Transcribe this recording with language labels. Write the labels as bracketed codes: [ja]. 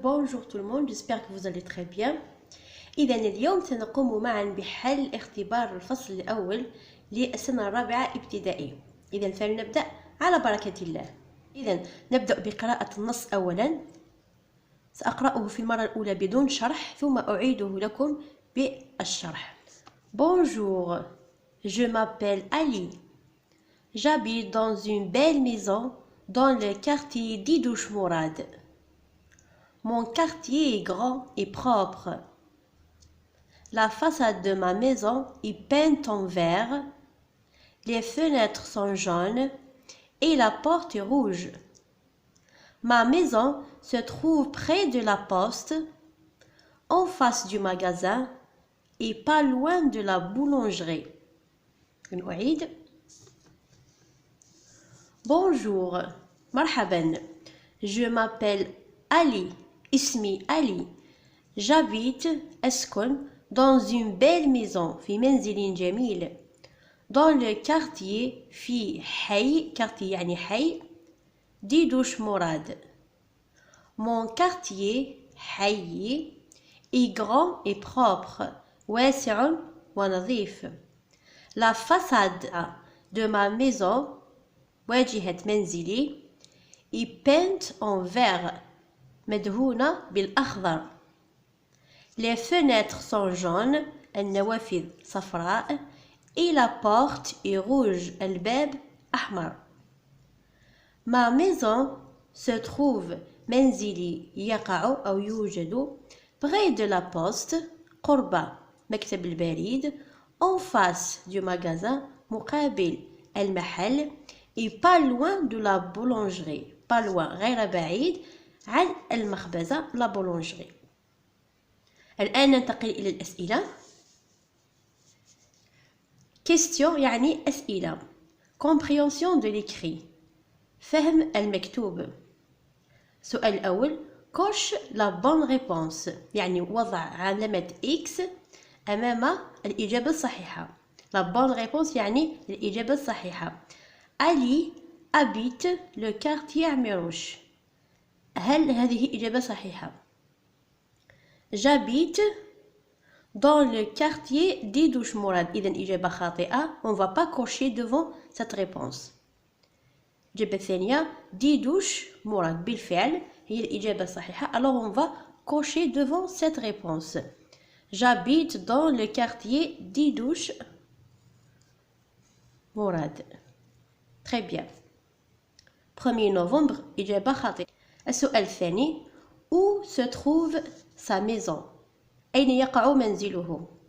[fr] Bonjour tout le monde, j'espère que vous allez très bien. [ar] إذا اليوم سنقوم معا بحل اختبار الفصل الأول للسنة الرابعة ابتدائي. إذا فلنبدأ على بركة الله. إذا نبدأ بقراءة النص أولا. سأقرأه في المرة الأولى بدون شرح ثم أعيده لكم بالشرح. [fr] Bonjour, je m'appelle Ali. J'habite dans une belle maison dans le quartier d'Idouche Mourad. Mon quartier est grand et propre. La façade de ma maison est peinte en vert. Les fenêtres sont jaunes et la porte est rouge. Ma maison se trouve près de la poste, en face du magasin et pas loin de la boulangerie. Bonjour, [ar] marhaban. [fr] Je m'appelle Ali, [ar] ismi Ali. [fr] J'habite [ar] أسكن [fr] dans une belle maison [ar] في منزل جميل. [fr] Dans le quartier [ar] في حي quartier يعني حي ديدوش مراد. [fr] Mon quartier حي est grand et propre [ar] واسع ونظيف. [fr] La façade de ma maison [ar] واجهة منزلي [fr] est peinte en vert [ar] مدهونة بالأخضر. [fr] Les fenêtres sont jaunes [ar] النوافذ صفراء [fr] et la porte est rouge [ar] الباب أحمر. [fr] Ma maison se trouve [ar] منزلي يقع أو يوجد [fr] près de la poste [ar] قرب مكتب البريد [fr] en face du magasin [ar] مقابل المحل [fr] et pas loin de la boulangerie pas loin [ar] غير بعيد عن المخبزة [fr] la boulangerie. [ar] الآن ننتقل إلى الأسئلة. question يعني أسئلة. [fr] compréhension de l'écrit [ar] فهم المكتوب. السؤال الأول [fr] coche la bonne réponse [ar] يعني وضع علامة X أمام الإجابة الصحيحة. [fr] la bonne réponse [ar] يعني الإجابة الصحيحة. [fr] Ali habite le quartier عميروش. [ar] هل هذه إجابة صحيحة؟ [fr] J'habite dans le quartier d'Idouche Mourad. [ar] إذن إجابة خاطئة. [fr] On ne va pas cocher devant cette réponse. [ar] الإجابة الثانية ديدوش مراد بالفعل هي الإجابة الصحيحة. [fr] Alors on va cocher devant cette réponse. J'habite dans le quartier d'Idouche Mourad. Très bien. [ar] 1er novembre إجابة خاطئة. السؤال الثاني [fr] où se trouve sa maison [ar] أين يقع منزله.